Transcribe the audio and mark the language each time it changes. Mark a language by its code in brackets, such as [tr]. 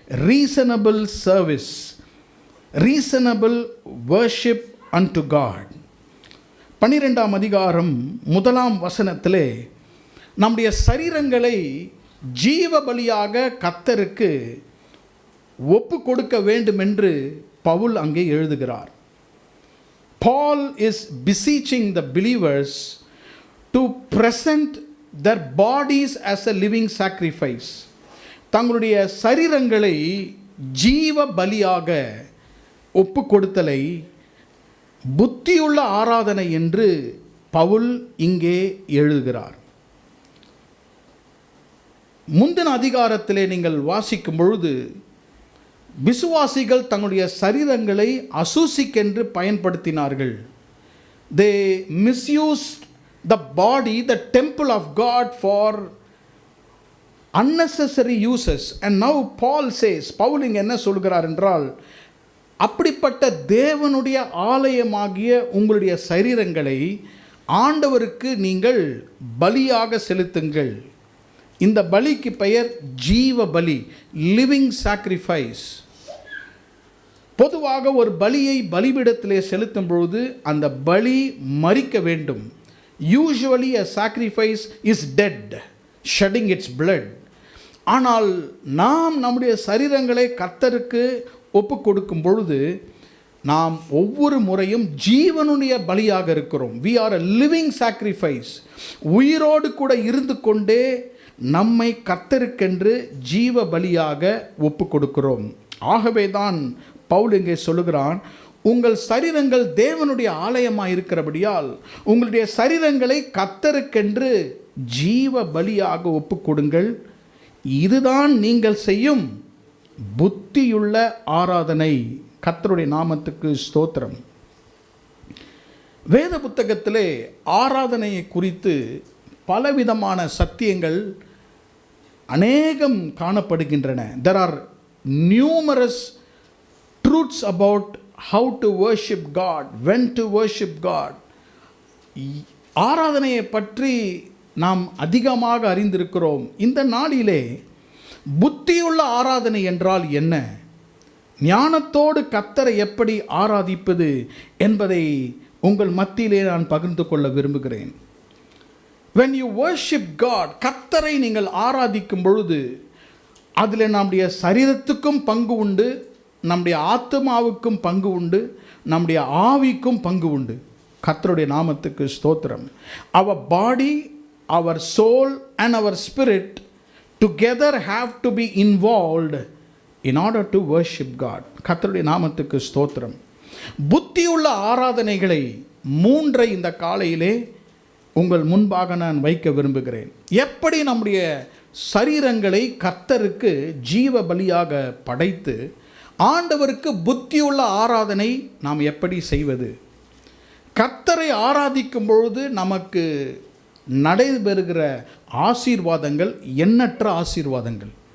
[en] Reasonable service. Reasonable worship unto God. [ta] 12ஆம் அதிகாரம் 1ஆம் வசனத்திலே நம்முடைய சரீரங்களை ஜீவ பலியாக கர்த்தருக்கு ஒப்பு கொடுக்க வேண்டும் என்று பவுல் அங்கே எழுதுகிறார். [en] Paul is beseeching the believers to present their bodies as a living sacrifice. [ta] தங்களுடைய சரீரங்களை ஜீவ பலியாக ஒப்பு கொடுத்தலை புத்தியுள்ள ஆராதனை என்று பவுல் இங்கே எழுதுகிறார். முந்தின அதிகாரத்திலே நீங்கள் வாசிக்கும் பொழுது விசுவாசிகள் தங்களுடைய சரீரங்களை அசூசிக்கென்று பயன்படுத்தினார்கள். [en] They misused the body, the temple of God for unnecessary uses. And now Paul says, [ta] Pavul இங்கே என்ன சொல்கிறார் என்றால், அப்படிப்பட்ட தேவனுடைய ஆலயமாகிய உங்களுடைய சரீரங்களை ஆண்டவருக்கு நீங்கள் பலியாக செலுத்துங்கள். இந்த பலிக்கு பெயர் ஜீவ பலி, [en] Living sacrifice. [ta] பொதுவாக ஒரு பலியை பலிபீடத்திலே செலுத்தும் பொழுது அந்த பலி மரிக்க வேண்டும். [en] Usually a sacrifice is dead, shedding its blood. [ta] ஆனால் நாம் நம்முடைய சரீரங்களை கர்த்தருக்கு ஒப்பு கொடுக்கும் பொழுது நாம் ஒவ்வொரு முறையும் ஜீவனுடைய பலியாக இருக்கிறோம். [en] we are a living sacrifice. [ta] உயிரோடு கூட இருந்து கொண்டே நம்மை கர்த்தருக்கென்று ஜீவ பலியாக ஒப்பு கொடுக்கிறோம். ஆகவே தான் பவுல் இங்கே சொல்லுகிறான், உங்கள் சரீரங்கள் தேவனுடைய ஆலயமாக இருக்கிறபடியால் உங்களுடைய சரீரங்களை கர்த்தருக்கென்று ஜீவ பலியாக ஒப்பு கொடுங்கள். இதுதான் நீங்கள் செய்யும் புத்தியுள்ள ஆராதனை. கர்த்தருடைய நாமத்துக்கு ஸ்தோத்திரம். வேத புத்தகத்திலே ஆராதனையை குறித்து பலவிதமான சத்தியங்கள் அநேகம் காணப்படுகின்றன. [en] There are numerous truths about how to worship God, when to worship God. [ta] ஆராதனையை பற்றி நாம் அதிகமாக அறிந்திருக்கிறோம். இந்த நாளிலே புத்தியுள்ள ஆராதனை என்றால் என்ன, ஞானத்தோடு கர்த்தரை எப்படி ஆராதிப்பது என்பதை உங்கள் மத்தியிலே நான் பகிர்ந்து கொள்ள விரும்புகிறேன். [en] when you worship God, [ta] கர்த்தரை நீங்கள் ஆராதிக்கும் பொழுது அதில் நம்முடைய சரீரத்துக்கும் பங்கு உண்டு, நம்முடைய ஆத்மாவுக்கும் பங்கு உண்டு, நம்முடைய ஆவிக்கும் பங்கு உண்டு. கர்த்தருடைய நாமத்துக்கு ஸ்தோத்திரம். [en] our body, our soul and our spirit together have to be involved in order to worship God. [ta] கர்த்தருடைய நாமத்துக்கு ஸ்தோத்திரம். புத்தியுள்ள ஆராதனைகளை 3 இந்த காலையிலே உங்கள் முன்பாக நான் வைக்க விரும்புகிறேன். எப்படி நம்முடைய சரீரங்களை கர்த்தருக்கு ஜீவ பலியாக படைத்து ஆண்டவருக்கு புத்தியுள்ள ஆராதனை நாம் எப்படி செய்வது, கர்த்தரை ஆராதிக்கும் பொழுது நமக்கு நடைபெறுகிற ஆசீர்வாதங்கள் எண்ணற்ற ஆசீர்வாதங்கள்.